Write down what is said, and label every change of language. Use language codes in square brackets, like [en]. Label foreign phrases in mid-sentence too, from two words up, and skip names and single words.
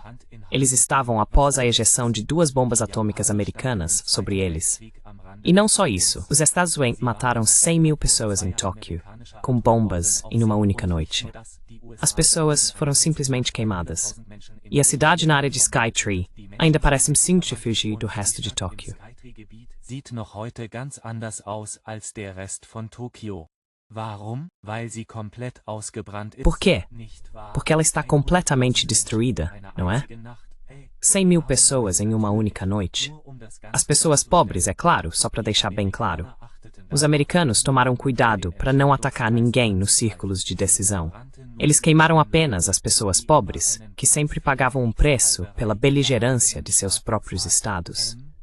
[pt] Eles estavam após a ejeção de 2 bombas atômicas americanas sobre eles. E não só isso, os Estados Unidos mataram 100 mil pessoas em Tóquio, com bombas em uma única noite. As pessoas foram simplesmente queimadas. E a cidade na área de Skytree ainda parece um centrifuge do resto de Tóquio. [de] Sieht noch heute ganz anders aus als der Rest von Tokio. Warum? Weil sie komplett ausgebrannt ist. [pt] Por quê? Porque ela está completamente destruída, não é? 100 mil pessoas em uma única noite. As pessoas pobres, é claro, só para deixar bem claro. Os americanos tomaram cuidado para não atacar ninguém nos círculos de decisão. Eles queimaram apenas as pessoas pobres, que sempre pagavam um preço pela beligerância de seus próprios estados.